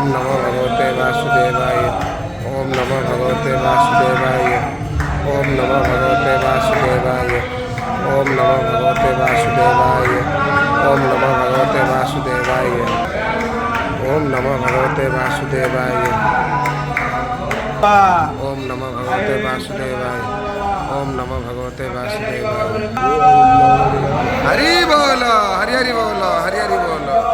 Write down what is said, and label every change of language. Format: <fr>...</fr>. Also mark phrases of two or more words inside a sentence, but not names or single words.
<sa>নমো ভগবতে বাসুদেবায়, ওম নমো ভগবতে বাসুদেবায়, ওম নমো ভগবতে বাসুদেবায়, ওম নমো ভগবতে বাসুদেবায়, ওম নমো ভগবতে বাসুদেবায়, ওম নমো ভগবতে বাসুদেবায়, ওম নমো ভগবতে বাসুদেবায়, ওম নমো ভগবতে বাসুদেবায়।</sa> <bn>হরি বল, হরি হরি বল, হরি হরি বল।</bn>